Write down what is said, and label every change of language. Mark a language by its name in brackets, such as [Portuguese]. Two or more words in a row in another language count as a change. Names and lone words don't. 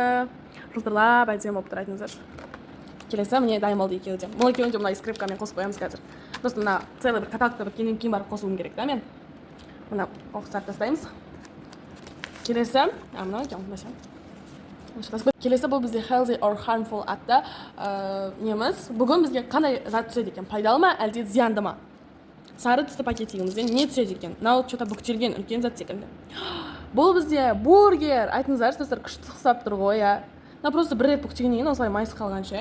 [Kazakh] Жылтырлап әдемі болып тұрайтыңыздар. Келесі міне дайын болды екеуі де. Бұл екеуін де мына скрипкамен қосып қоямыз қазір. Просто мына целый бір каталогта бір кейін барып қосуым керек та мен. Мына қоқыстарды тастаймыз. Келесі, мынау екен, келесі бұл бізде [English] healthy or harmful [Kazakh] атты неміз. Бүгін бізге қандай зат түседі екен? Пайдалы ма, әлде зиянды ма? Сары түсті пакетигімізден не түседі екен? Мынау что-то бүктелген үлкен зат секілді. Бұл бізде бургер. Айтыңыздаршы, достар, күшті ұқсап тұр ғой, иә. Мына просто бір рет бүктегеннен кейін осылай майыс қалғанша.